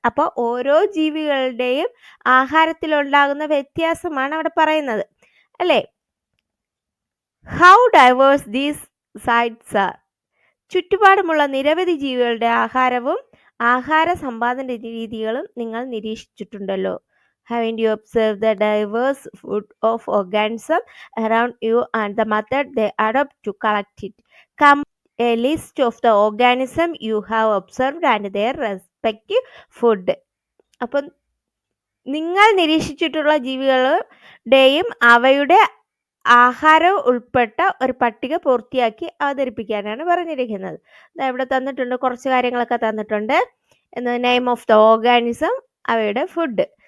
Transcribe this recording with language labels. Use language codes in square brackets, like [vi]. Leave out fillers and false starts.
[ml] അപ്പോൾ ഓരോ ജീവികളുടെയും ആഹാരത്തിലുണ്ടാകുന്ന വ്യത്യാസമാണ് അവിടെ പറയുന്നത്, അല്ലേ? [en] How diverse these sites are. [ml] ചുറ്റുപാടുമുള്ള നിരവധി ജീവികളുടെ ആഹാര സമ്പാദന രീതികളും നിങ്ങൾ നിരീക്ഷിച്ചിട്ടുണ്ടല്ലോ. [en] Haven't you observed the diverse food of organisms around you and the method they adopt to collect it? Come a list of the organisms you have observed and their respective food. [ml] അപ്പം നിങ്ങൾ നിരീക്ഷിച്ചിട്ടുള്ള ജീവികളുടെയും അവയുടെ ആഹാരം ഉൾപ്പെട്ട ഒരു പട്ടിക പൂർത്തിയാക്കി അവതരിപ്പിക്കാനാണ് പറഞ്ഞിരിക്കുന്നത്. ഇവിടെ തന്നിട്ടുണ്ട്, കുറച്ച് കാര്യങ്ങളൊക്കെ തന്നിട്ടുണ്ട്. [en] name of the organism, [ml] അവയുടെ [en] Food.